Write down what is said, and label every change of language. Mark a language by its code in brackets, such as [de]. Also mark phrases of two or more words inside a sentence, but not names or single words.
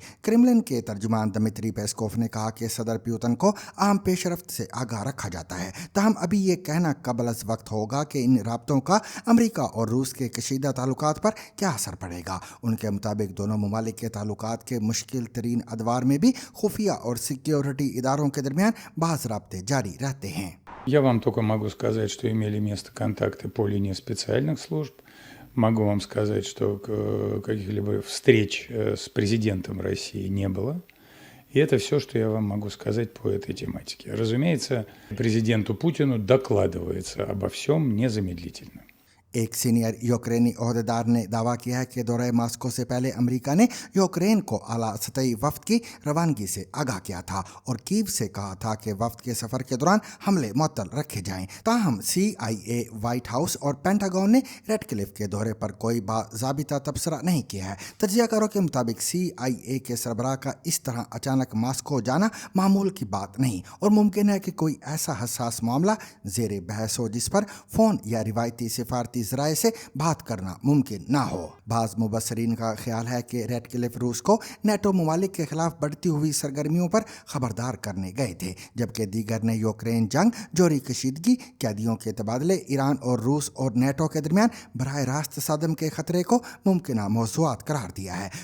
[ur] کریملن کے ترجمان دمتری پیسکوف نے کہا کہ صدر پوتن کو عام پیش رفت سے آگاہ رکھا جاتا ہے، تاہم ابھی یہ کہنا قبل از وقت ہوگا کہ ان رابطوں کا امریکہ اور روس کے کشیدہ تعلقات پر کیا اثر پڑے گا. ان کے مطابق دونوں ممالک کے تعلقات کے مشکل ترین ادوار میں بھی خفیہ اور سکیورٹی اداروں کے درمیان بعض رابطے جاری رہتے ہیں. [ru] Я вам только могу сказать, что имели место контакты по линии специальных служб. Могу вам сказать, что каких-либо встреч с президентом России не было. И это все, что я вам могу сказать по этой тематике. Разумеется, президенту Путину докладывается обо всем незамедлительно. [ur] ایک سینئر یوکرینی عہدیدار نے دعویٰ کیا ہے کہ دورے ماسکو سے پہلے امریکہ نے یوکرین کو اعلیٰ سطحی وفد کی روانگی سے آگاہ کیا تھا اور کیف سے کہا تھا کہ وفد کے سفر کے دوران حملے معطل رکھے جائیں. تاہم CIA، وائٹ ہاؤس اور پینٹاگون نے ریڈکلف کے دورے پر کوئی باضابطہ تبصرہ نہیں کیا ہے. تجزیہ کاروں کے مطابق CIA کے سربراہ کا اس طرح اچانک ماسکو جانا معمول کی بات نہیں اور ممکن ہے کہ کوئی ایسا حساس معاملہ زیر بحث ہو جس پر فون یا روایتی سفارتی ذرائع سے بات کرنا ممکن نہ ہو۔ بعض مبصرین کا خیال ہے کہ ریڈ کلف روس کو نیٹو ممالک کے خلاف بڑھتی ہوئی سرگرمیوں پر خبردار کرنے گئے تھے، جبکہ دیگر نے یوکرین جنگ، جوہری کشیدگی، قیدیوں کے تبادلے، ایران اور روس اور نیٹو کے درمیان براہ راست صدم کے خطرے کو ممکنہ موضوعات قرار دیا ہے۔